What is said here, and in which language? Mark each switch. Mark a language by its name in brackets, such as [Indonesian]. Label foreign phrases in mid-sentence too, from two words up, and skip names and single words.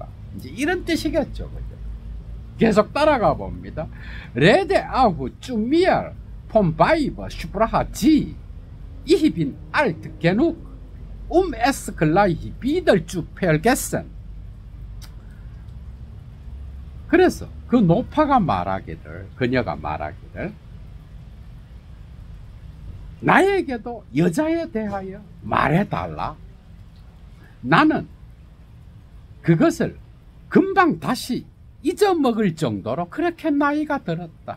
[Korean] 이제 이런 뜻이겠죠. 그죠? 계속 따라가 봅니다. [German] Rede auch zu mir vom Weib sprach sie. Ich bin alt genug, es gleich wieder zu vergessen. [Korean] 그래서 그 노파가 말하기를, 그녀가 말하기를, 나에게도 여자에 대하여 말해달라. 나는 그것을 금방 다시 잊어먹을 정도로 그렇게 나이가 들었다.